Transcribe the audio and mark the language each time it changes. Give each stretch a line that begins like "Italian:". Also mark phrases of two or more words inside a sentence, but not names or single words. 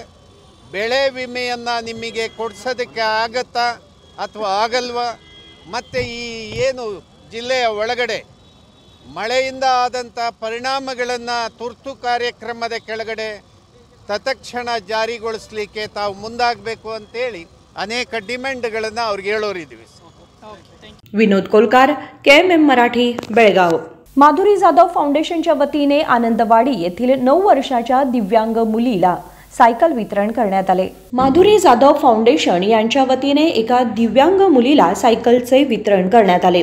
Kannada: ಬೆಳೆ ವಿಮೆಯನ್ನು ನಿಮಗೆ ಕೊಡಿಸೋದಕ್ಕೆ ಆಗತ್ತಾ ಅಥವಾ ಆಗಲ್ವಾ? ಮತ್ತು ಈ ಏನು ಜಿಲ್ಲೆಯ ಒಳಗಡೆ ಮಳೆಯಿಂದ ಆದಂಥ ಪರಿಣಾಮಗಳನ್ನು ತುರ್ತು ಕಾರ್ಯಕ್ರಮದ ಕೆಳಗಡೆ ತತ್ಕ್ಷಣ ಜಾರಿಗೊಳಿಸಲಿಕ್ಕೆ ತಾವು ಮುಂದಾಗಬೇಕು ಅಂತೇಳಿ ಅನೇಕ ಡಿಮ್ಯಾಂಡ್ಗಳನ್ನು ಅವ್ರಿಗೆ ಹೇಳೋರಿದ್ದೀವಿ.
Marathi: विनोद कोलकार, KMM मराठी, बेळगाव. माधुरी जाधव फाउंडेशनच्या वतीने आनंदवाडी येथील 9 वर्षाच्या दिव्यांग मुलीला सायकल वितरण करण्यात आले। माधुरी जाधव फाउंडेशन यांच्या वतीने एका दिव्यांग मुलीला सायकलचे वितरण करण्यात आले।